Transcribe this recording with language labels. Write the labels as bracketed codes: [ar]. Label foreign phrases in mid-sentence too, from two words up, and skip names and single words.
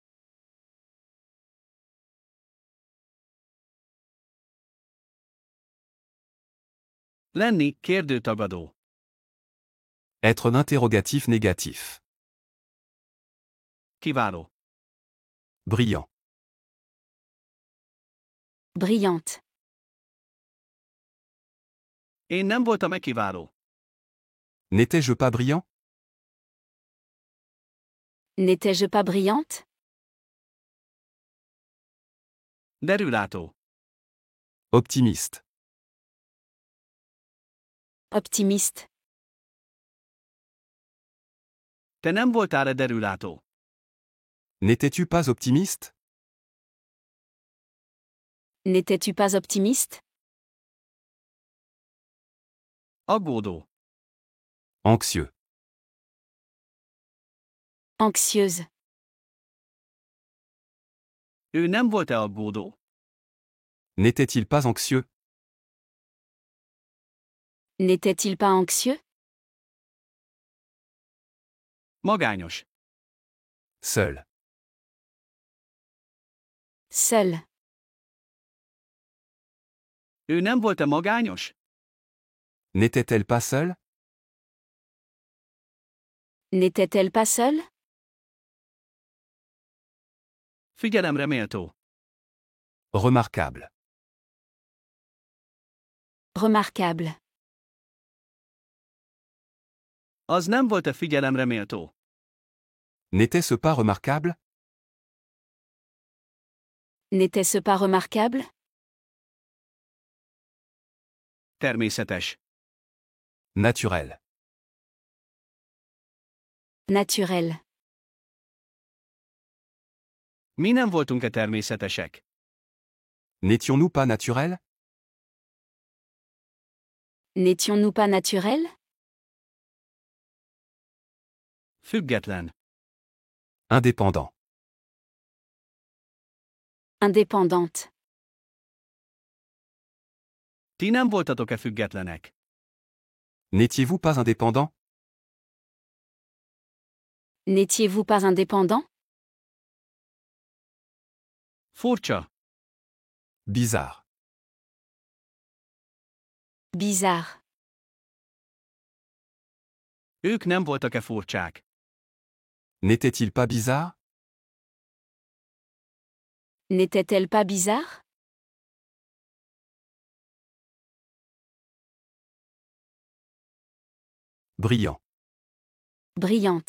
[hu] Lenni, kérdőtagadó. [fr] Être un interrogatif négatif. [hu] Kiváló. [fr] Brillant. Brillante. [hu] Én nem voltam-e kiváló? [fr] N'étais-je pas brillant? N'étais-je pas brillante? [hu] Derülátó. [fr] Optimiste. Optimiste. [hu] Te nem voltál-e derülátó? [fr] N'étais-tu pas optimiste? N'étais-tu pas optimiste? [hu] Aggódó. [fr] Anxieux. Anxieuse. [hu] Ő nem volt-e aggódó? [fr] N'était-il pas anxieux? N'était-il pas anxieux? [hu] Magányos. [fr] Seul. Seul. [hu] Ő nem volt-e magányos? [fr] N'était-elle pas seule? N'était-elle pas seule? [hu] Figyelemre méltó. [fr] Remarquable. Remarquable. [hu] Az nem volt-e figyelemre méltó? [fr] N'était-ce pas remarquable? N'était-ce pas remarquable? [hu] Természetes. [fr] Naturel. Naturel. [hu] Mi nem voltunk-e természetesek? [fr] N'étions-nous pas naturels? N'étions-nous pas naturels? [hu] Független. [fr] Indépendant. Indépendante. [hu] Ti nem voltatok-e függetlenek? [fr] N'étiez-vous pas indépendant? N'étiez-vous pas indépendant? [hu] Furcsa. [fr] Bizarre. Bizarre. [hu] Ők nem voltak-e furcsák? [fr] N'était-il pas bizarre? N'était-elle pas bizarre? Brillant. Brillante.